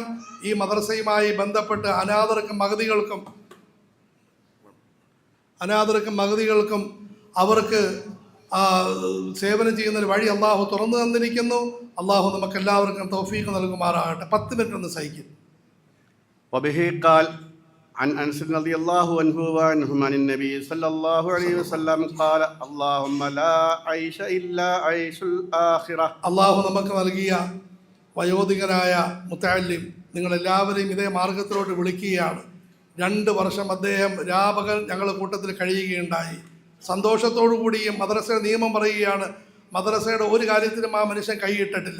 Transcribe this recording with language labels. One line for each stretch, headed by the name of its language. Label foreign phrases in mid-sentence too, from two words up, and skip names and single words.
Malayalam: ഈ മദ്രസയുമായി ബന്ധപ്പെട്ട് അനാഥർക്കും മഹദികൾക്കും അവർക്ക് സേവനം ചെയ്യുന്നൊരു വഴി അള്ളാഹു തുറന്നു തന്നിരിക്കുന്നു. അള്ളാഹു നമുക്ക് എല്ലാവർക്കും തൗഫീഖ് നൽകുമാറാകട്ടെ. 10 മിനിറ്റ് ഒന്ന് സഹിക്കും.
Arabic: وبه قال عن أنس رضي الله عنه وعنهم عن النبي صلى الله عليه وسلم قال اللهم لا عيش إلا عيش الآخرة.
Malayalam: അള്ളാഹു നമുക്ക് നൽകിയ വയോധികനായ മുത്തഅല്ലിം നിങ്ങളെല്ലാവരെയും ഇതേ മാർഗത്തിലോട്ട് വിളിക്കുകയാണ്. 2 വർഷം അദ്ദേഹം രാപകൽ ഞങ്ങളുടെ കൂട്ടത്തിൽ കഴിയുകയുണ്ടായി. സന്തോഷത്തോടു കൂടിയും മദ്രസയുടെ നിയമം പറയുകയാണ്, മദ്രസയുടെ ഒരു കാര്യത്തിലും ആ മനുഷ്യൻ കൈയിട്ടിട്ടില്ല.